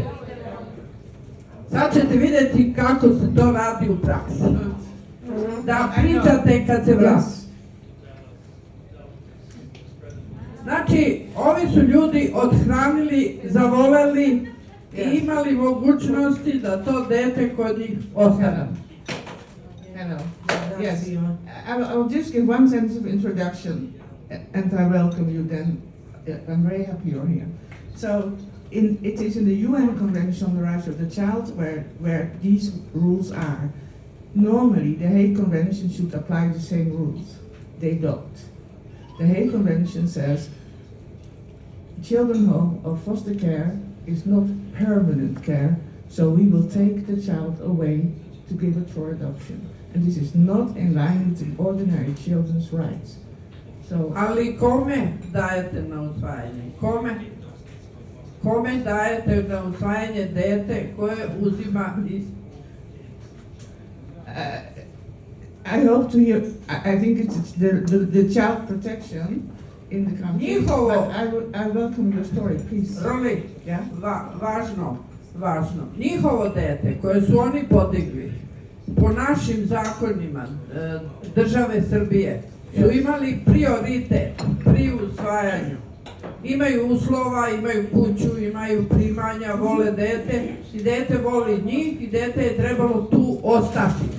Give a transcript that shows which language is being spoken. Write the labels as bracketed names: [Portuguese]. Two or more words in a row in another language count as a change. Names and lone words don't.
[Serbian] Sad ćete vidjeti kako se to radi u praksi. Da pričate kad se vrati. Znači, ovi su ljudi odhranili, zavoleli i imali mogućnosti da to dete kod njih ostane. [English] Hello. Yes. I'll just give one sentence of introduction, and I welcome you then. I'm very happy you're here. So, it is in the UN Convention on the Rights of the Child where these rules are. Normally, the Hague Convention should apply the same rules. They don't. The Hague Convention says children home or foster care is not permanent care, so we will take the child away to give it for adoption. And this is not in line with the ordinary children's rights. So, [Serbian] Ali kome dajete na usvajanje? Kome dajete na usvajanje dete koje uzima iz... [English] I hope to hear, I think it's the child protection in the country. [Serbian] Njihovo... [English] I welcome your story, please. Roelie, Yeah? [Serbian] važno. Njihovo dete koje su oni podigli po našim zakonima države Srbije su imali prioritet pri usvajanju. Imaju uslova, imaju kuću, imaju primanja, vole dete i dete voli njih i dete je trebalo tu ostati.